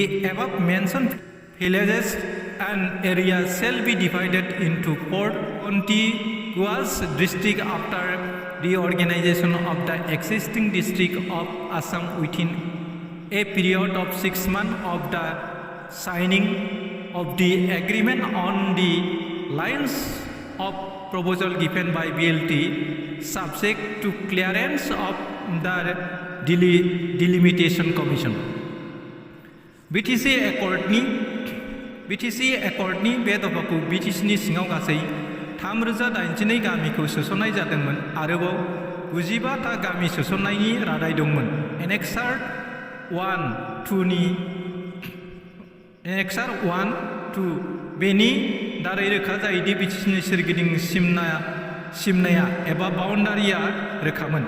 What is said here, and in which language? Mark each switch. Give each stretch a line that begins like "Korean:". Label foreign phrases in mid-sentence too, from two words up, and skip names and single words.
English: The above mentioned villages an area shall be divided into 4 contiguous districts after reorganization of the existing district of Assam within a period of 6 months of the signing of the agreement on the lines of proposal given by BLT, subject to clearance of the Delimitation Commission.
Bodo: BTC Accordनि बे दफाखौ BTCनि सिङाव गासै 3082 गामिखौ सोसननाय जादोंमोन आरोबाव 95 था गामि सोसननायनि रादाय दंमोन। Annexure 1-2 बेनि दारै रोखा जायोदि BTCनि सोरगिदिं सिमनाया एबा बाउन्डारिया रोखामोन।